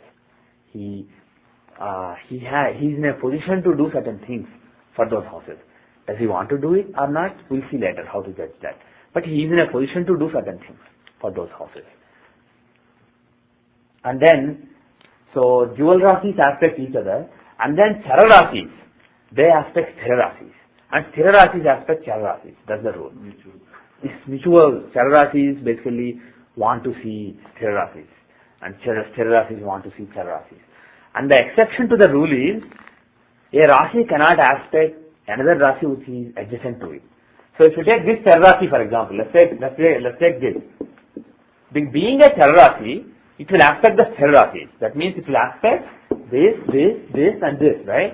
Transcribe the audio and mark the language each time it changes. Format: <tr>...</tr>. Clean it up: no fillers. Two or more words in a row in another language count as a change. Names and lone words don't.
<en>He is in a position to do certain things for those houses. Does he want to do it or not? We'll see later how to judge that. But he is in a position to do certain things for those houses. And then, so dual rasis aspect each other, and then</en> <sa>chara rasis,</sa> <en>they aspect</en> <sa>sthira rasis,</sa> <en>and</en> <sa>sthira rasis</sa> <en>aspect chara rasis. That's the rule. It's mutual.</en> <sa>Chara rasis</sa> <en>basically want to see</en> <sa>sthira rasis,</sa> <en>and</en> <sa>sthira rasis</sa> <en>want to see</en> <sa>chara rasis.</sa> <en>And the exception to the rule is, a rasi cannot aspect another rasi which is adjacent to it. So if you take this</en> <sa>chara rasi</sa> <en>for example, let's take this. Being a</en> <sa>chara rasi,</sa> <en>it will aspect the</en> <sa>sthira rasis.</sa> <en>That means it will aspect this and this, right?</en>